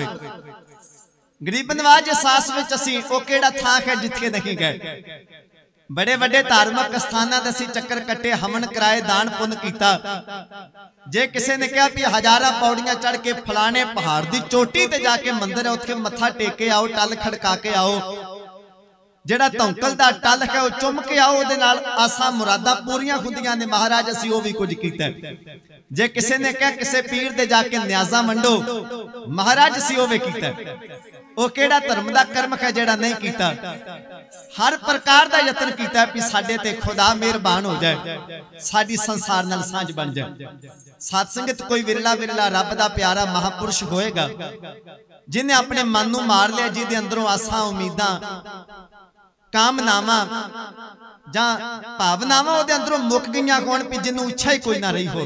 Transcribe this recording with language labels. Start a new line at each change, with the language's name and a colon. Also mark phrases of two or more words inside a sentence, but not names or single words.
Punjabi: ਗਰੀਬ ਨਵਾਜ਼ ਇਸ ਆਸ ਵਿਚ ਅਸੀਂ ਓ ਕਿਹੜਾ ਥਾਂ ਹੈ ਜਿੱਥੇ ਨਹੀਂ ਗਏ। ਬੜੇ ਬੜੇ ਧਾਰਮਿਕ ਸਥਾਨਾਂ ਤੇ ਅਸੀਂ ਚੱਕਰ ਕੱਟੇ, ਹਵਨ ਕਰਾਏ, ਦਾਨ ਪੁੰਨ ਕੀਤਾ। ਜੇ ਕਿਸੀ ਨੇ ਕਹਾ ਭੀ ਹਜ਼ਾਰਾਂ ਪੌੜੀਆਂ ਚੜ੍ਹ ਕੇ ਫਲਾਣੇ ਪਹਾੜ ਕੀ ਚੋਟੀ ਤੇ ਜਾਕੇ ਮੰਦਿਰ ਹੈ, ਉੱਥੇ ਮੱਥਾ ਟੇਕ ਕੇ ਆਓ, ਟੱਲ ਖੜਕਾ ਕੇ ਆਓ, टल खड़का के आओ, ਜਿਹੜਾ ਧੌਂਕਲ ਦਾ ਟਲ ਹੈ ਉਹ ਚੁੰਮ ਕੇ ਆਓ, ਉਹਦੇ ਨਾਲ ਆਸਾਂ ਮੁਰਾਦਾਂ ਪੂਰੀਆਂ ਹੁੰਦੀਆਂ ਨੇ। ਮਹਾਰਾਜ ਅਸੀਂ ਉਹ ਵੀ ਕੁਝ ਕੀਤਾ। ਜੇ ਕਿਸੇ ਨੇ ਕਿਹਾ ਕਿਸੇ ਪੀਰ ਦੇ ਜਾ ਕੇ ਨਿਆਜ਼ਾਂ ਵੰਡੋ, ਮਹਾਰਾਜ ਅਸੀਂ ਉਹ ਵੀ ਕੀਤਾ। ਉਹ ਕਿਹੜਾ ਧਰਮ ਦਾ ਕਰਮ ਹੈ ਜਿਹੜਾ ਨਹੀਂ ਕੀਤਾ।
Hindi: हर प्रकार का यत्न किया
Punjabi: ਭੀ ਸਾਡੇ ਤੇ ਖ਼ੁਦਾ ਮਿਹਰਬਾਨ ਹੋ ਜਾਏ, ਸਾਡੀ ਸੰਸਾਰ ਨਾਲ ਸਾਂਝ ਬਣ ਜਾਏ। ਸਤਸੰਗਤ ਕੋਈ ਵਿਰਲਾ ਵਿਰਲਾ ਰੱਬ ਦਾ ਪਿਆਰਾ ਮਹਾਂਪੁਰਖ ਹੋਏਗਾ ਜਿਨ੍ਹੇਂ ਅਪਨੇ ਮਨ ਨੂੰ ਮਾਰ ਲਿਆ, ਜਿਹਦੇ ਅੰਦਰੋਂ ਆਸਾਂ ਉਮੀਦਾਂ ਕਾਮਨਾਵਾਂ ਜਾਂ ਭਾਵਨਾਵਾਂ ਉਹਦੇ ਅੰਦਰੋਂ ਮੁੱਕ ਗਈਆਂ ਹੋਣ, ਭੀ ਜਿਨ੍ਹੋਂ ਇੱਛਾ ਹੀ ਕੋਈ ਨਾ ਰਹੀ ਹੋਵੇ।